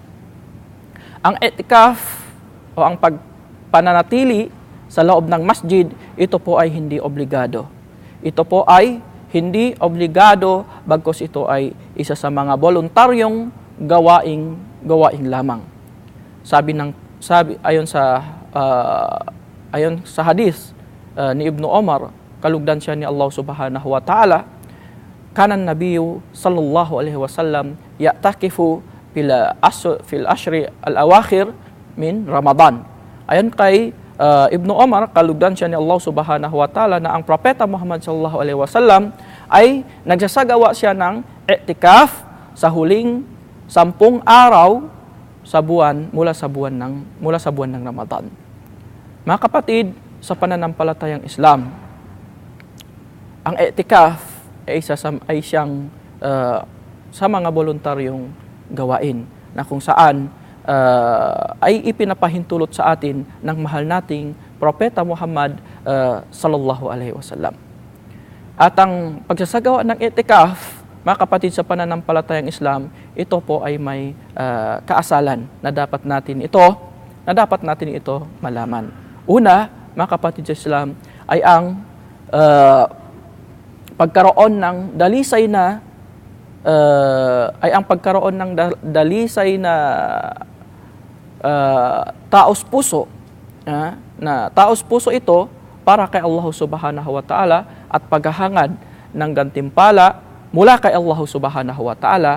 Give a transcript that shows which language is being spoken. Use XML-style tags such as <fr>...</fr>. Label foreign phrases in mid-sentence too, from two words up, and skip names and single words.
<tl>Ang i'tikaf o ang pananatili sa loob ng masjid, ito po ay hindi obligado. Ito po ay hindi obligado, bagkus ito ay isa sa mga voluntaryong gawaing lamang. Ayon sa hadis ni Ibnu Umar, kalugdan siya ni</tl> <ar>الله سبحانه وتعالى, كان النبي صلى الله عليه وسلم يعتكف في العشر الأواخر من رمضان.</ar> <tl>Ayon kay Ibnu Umar, kalugdan siya ni Allah</tl> <ar>سبحانه وتعالى,</ar> <tl>na ang propeta Muhammad</tl> <ar>صلى الله عليه وسلم</ar> <tl>ay nagsasagawa siya ng i'tikaf sa huling 10 araw sa buwan mula sa buwan ng Ramadan. Mga kapatid sa pananampalatayang Islam, ang i'tikaf ay siyang sa mga voluntaryong gawain na kung saan ay ipinapahintulot sa atin ng mahal nating propeta Muhammad</tl> <ar>صلى الله عليه وسلم.</ar> <tl>At ang pagsasagawa ng i'tikaf, mga kapatid sa pananampalatayang Islam, ito po ay may kaasalan na dapat natin ito malaman. Una, mga kapatid sa Islam, ay ang pagkaroon ng dalisay na taos puso, na taos puso ito para kay Allah</tl> <ar>سبحانه وتعالى</ar> <tl>at paghahangad ng gantimpala mula kay Allah</tl> <ar>سبحانه وتعالى.</ar>